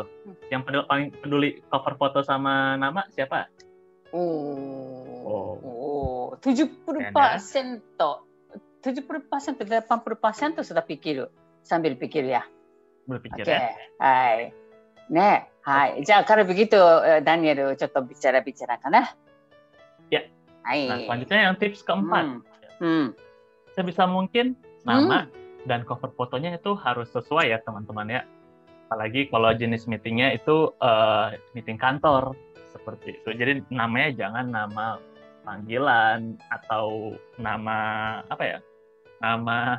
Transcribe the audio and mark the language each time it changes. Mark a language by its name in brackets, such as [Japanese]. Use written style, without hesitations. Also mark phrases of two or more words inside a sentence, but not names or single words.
[Indonesian] Yang paling peduli cover foto sama nama siapa? 70%, 80% sudah pikir, sambil pikir ya. Berpikir ya. Hai. じゃあ kalau begitu Daniel ちょっと bicaraかな。 Ya. Nah, selanjutnya yang tips keempat. Sebisa mungkin nama dan cover fotonya itu harus sesuai ya teman-teman ya. Apalagi kalau jenis meetingnya itu meeting kantor seperti itu. Jadi namanya jangan nama panggilan atau nama nama